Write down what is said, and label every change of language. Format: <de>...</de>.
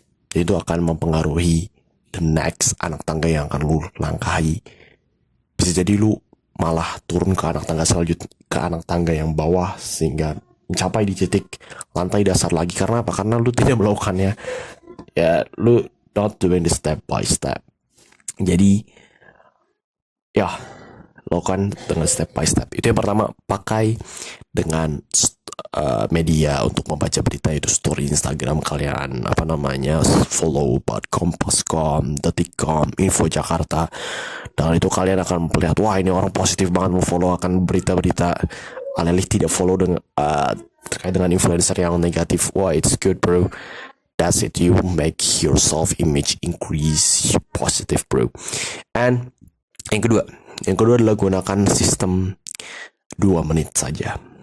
<id>Jadi itu akan mempengaruhi</id> <en>the next</en> <id>anak tangga yang akan lu langkahi. Bisa jadi lu malah turun ke anak tangga selanjutnya, ke anak tangga yang bawah, sehingga mencapai di titik lantai dasar lagi. Karena apa? Karena lu tidak melakukannya. Ya, lu</id> <en>not doing the step by step.</en> <id>Jadi ya, lakukan dengan</id> <en>step by step.</en> <id>Itu yang pertama, pakai dengan media untuk membaca berita itu story Instagram kalian, follow kompas.com, detik.com, info Jakarta. Dan itu kalian akan melihat, wah ini orang positif banget, mau follow akan berita-berita. Alih-alih tidak follow dengan terkait dengan influencer yang negatif. Wah,</id> <en>it's good bro. That's it, you make your self image increase positive bro. And</en> <id>yang kedua adalah gunakan sistem 2 menit saja.</id>